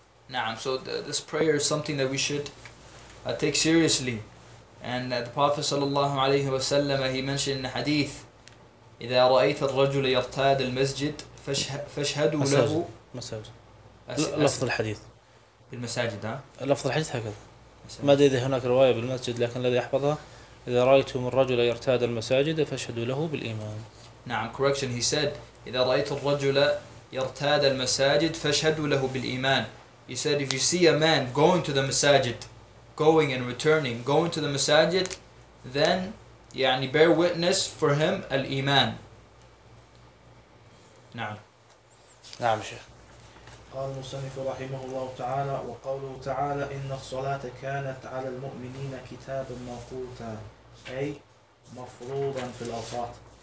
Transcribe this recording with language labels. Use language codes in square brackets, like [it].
[en] Naam. So this prayer is something that we should take seriously, and the Prophet sallallahu alaihi wasallam he mentioned in the hadith, إذا رأيت الرجل يرتاد المسجد فاشهدوا له. [ar] لفظ الحديث المساجد، لفظ الحديث هكذا، ما أدري إذا هناك رواية بالمسجد، لكن الذي أحفظها إذا رأيتم الرجل يرتاد المساجد فاشهدوا له بالإيمان. نعم correction, he said إذا رأيت الرجل يرتاد المساجد فاشهدوا له بالإيمان. [en] He said if you see a man going to the masajid, going and returning, going to the masajid, then يعني bear witness for him الإيمان. نعم [ar] نعم شيخ. قال المصنف رحمه الله تعالى وقوله تعالى إن الصلاة كانت على المؤمنين كتابا موقوتا أي مفروضا في الأوقات.